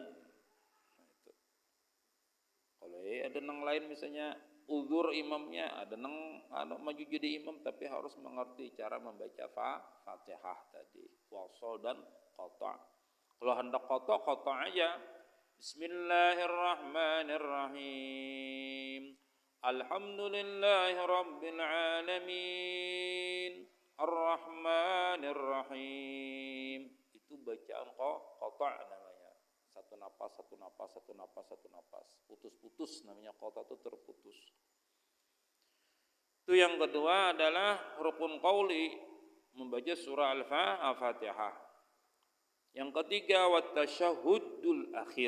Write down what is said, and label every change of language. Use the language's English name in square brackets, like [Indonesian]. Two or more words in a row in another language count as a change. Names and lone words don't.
[Banjar] Nah, itu. Kalau ada nang lain misalnya uzur imamnya, ada nang maju jadi imam tapi harus mengerti cara membaca Fatihah tadi. Wasal dan qata'. Kalau hendak qata' aja. [Arabic] Bismillahirrahmanirrahim. الحمد لله رب العالمين الرحمن الرحيم. [Banjar] Itu bacaan qata' namanya. Satu napas. Putus-putus namanya, qata' itu terputus. Itu yang kedua adalah rukun qauli, membaca surah Al-Fatihah. Yang ketiga [Arabic] والتشهد الأخير.